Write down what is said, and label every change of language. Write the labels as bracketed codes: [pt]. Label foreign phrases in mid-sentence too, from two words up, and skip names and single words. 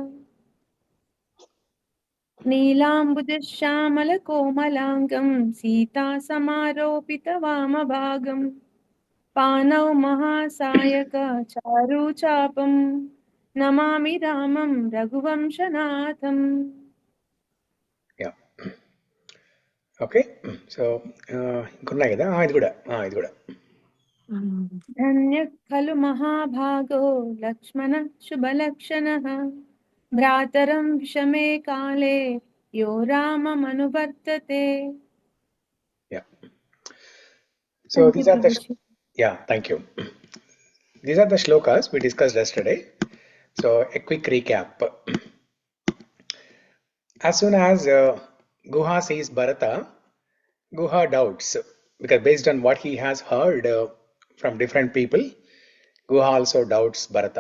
[sa] नीलाम्बुजश्यामलकोमलाङ्गं सीता समारोपितवामभागम् पानौ महासायक चारुचापं नमामि रामं रघुवंशनाथम्. [en] Yeah. Okay. [te] So ఇంకున్నాయి కదా, ఇది కూడా. [sa] धन्यः खलु महाभागो लक्ष्मणः शुभलक्षणः भ्रातरं विषमे काले यो राममनुवर्तते. [en] Yeah. So Thank these you, are the Prabhuji. yeah, thank you. These are the shlokas we discussed yesterday. So a quick recap. As soon as Guha sees Bharata, Guha doubts, because based on what he has heard from different people, Guha also doubts Bharata.